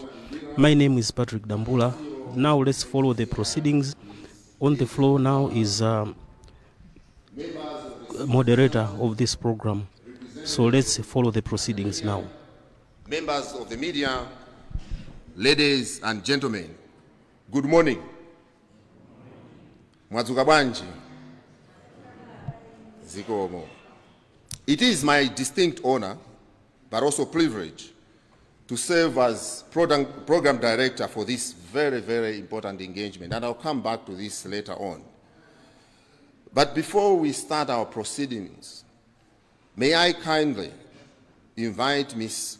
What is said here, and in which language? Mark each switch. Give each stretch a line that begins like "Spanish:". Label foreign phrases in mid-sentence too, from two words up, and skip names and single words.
English: My name is Patrick Dambula. Now let's follow the proceedings. On the floor now is moderator of this program. So let's follow the proceedings now. Members of the media, ladies and gentlemen, good morning.
Nyanja: Mwadzuka bwanji. Zikomo.
English: It is my distinct honor, but also privilege, to serve as program director for this very, very important engagement, and I'll come back to this later on. But before we start our proceedings, may I kindly invite Ms.